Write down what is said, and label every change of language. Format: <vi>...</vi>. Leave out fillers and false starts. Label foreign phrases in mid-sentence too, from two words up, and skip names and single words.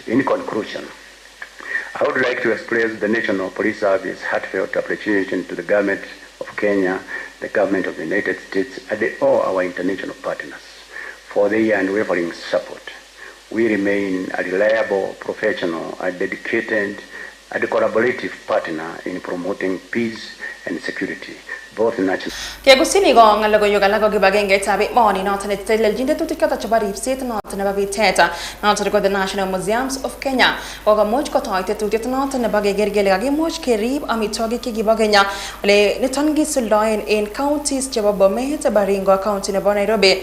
<en>In conclusion, I would like to express the National Police Service heartfelt appreciation to the government of Kenya, the government of the United States, and all our international partners for their unwavering support. We remain a reliable, professional, and dedicated and collaborative partner in promoting peace and security, both national.</en> <kln>Kiagusini gong logoiwek alak kibagengeitab emoni noton netelelchin tetutik choton chebo ripset noton nebo bitet noton ko the National Museums of Kenya kokomuch kotoi tetutiet noton nebo keker kele kakimuch kerib amitwogik chekibo Kenya ole niton kisuldoen en counties chebo Bomet, Baringo, county nebo Nairobi.</kln>